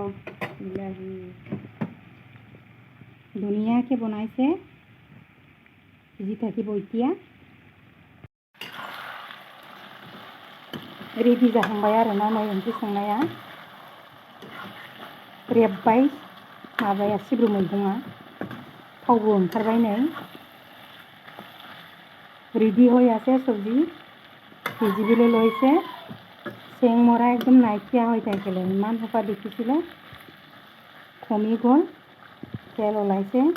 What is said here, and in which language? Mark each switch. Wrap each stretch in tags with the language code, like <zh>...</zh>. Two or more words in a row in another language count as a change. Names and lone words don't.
<as>ধুনীয়াকৈ বনাইছে, সিজি থাকিব এতিয়া।</as> <brx>रेडि जाहांबाय आरोना नै ओंख्रि संनाया रेबबाय माबाया सिब्रु मैगङा थावबो ओंखारबाय नै रेडि</brx> <as>হয়ে আছে সবজি ভিজিবলৈ লৈছে চেংমৰা একদম নাইকিয়া হৈ থাকিলে ইমান সোপা দেখিছিলে কমি গ'ল তেল ওলাইছে</as>